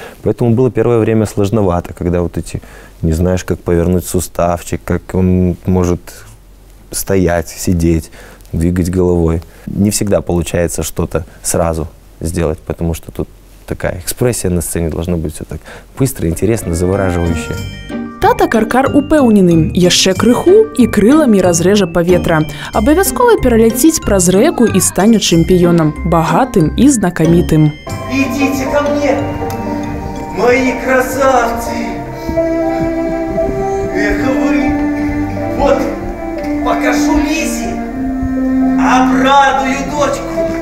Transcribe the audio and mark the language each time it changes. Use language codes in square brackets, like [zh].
[ru] Поэтому было первое время сложновато, когда вот эти, не знаешь, как повернуть суставчик, как он может стоять, сидеть, двигать головой. Не всегда получается что-то сразу сделать, потому что тут такая экспрессия на сцене должна быть все так быстро, интересно, завораживающе. [be] Тата Каркар упэўнены, яшчэ крыху і крыламі разрэжа паветра. Абавязкова пераляціць праз рэку і стане чэмпіёнам, багатым і знакамітым. [ru] Идите ко мне, мои красавцы! Эх вы! Вот покажу Лизе, обрадую дочку!